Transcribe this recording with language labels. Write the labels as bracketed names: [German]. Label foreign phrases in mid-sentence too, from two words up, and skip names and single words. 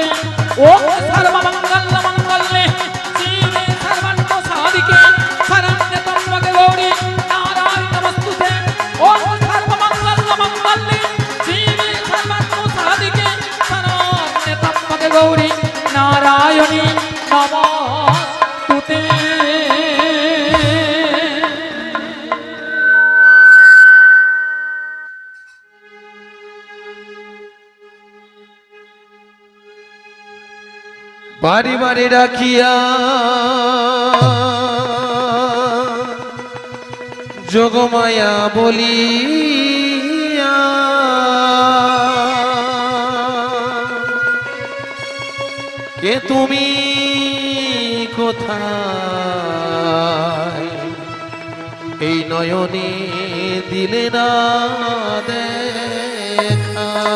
[Sanskrit] ओम सर्वमंगल मंगल्ये शिवे सर्वतो साधिके शरण्ये त्र्यंबके गौरी नारायण नमस्तुते। ओम सर्वमंगल मंगल्ये शिवे सर्वतो साधिके शरण्ये त्र्यंबके गौरी नारायणी नमस्तुते। [Bangla] বাড়ি বাড়ি রাখিয়া যোগমায়া বলিয়া, কে তুমি কোথায় এই নয়নে দিলে না দেখা।